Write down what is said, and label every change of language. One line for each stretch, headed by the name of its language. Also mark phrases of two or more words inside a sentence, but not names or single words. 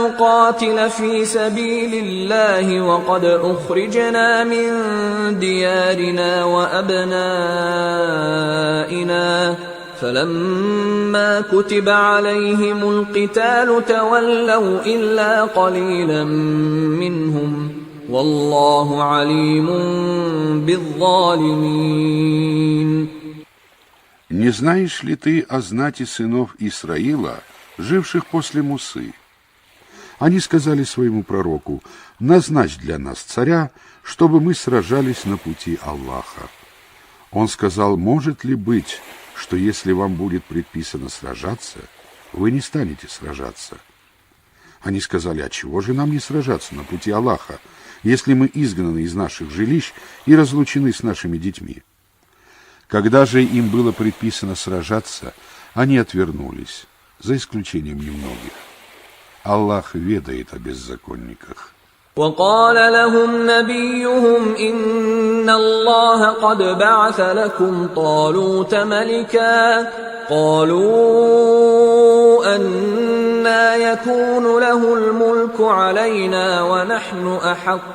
Arabic: نقاتل في سبيل الله وقد أخرجنا من ديارنا وأبنائنا فلما كتب عليهم القتال تولوا إلا قليلا منهم والله عليم بالظالمين.
Russian: Не знаешь ли ты о знати сынов Исраила, живших после Мусы? Они сказали своему пророку: «Назначь для нас царя, чтобы мы сражались на пути Аллаха». Он сказал: «Может ли быть, что если вам будет предписано сражаться, вы не станете сражаться?» Они сказали: «А чего же нам не сражаться на пути Аллаха, если мы изгнаны из наших жилищ и разлучены с нашими детьми?» Когда же им было предписано сражаться, они отвернулись, за исключением немногих. Аллах ведает о беззаконниках.
Arabic: وقال لهم نبيهم إن الله قد بعث لكم طالوت ملكا قالوا أنى يكون له الملك علينا ونحن أحق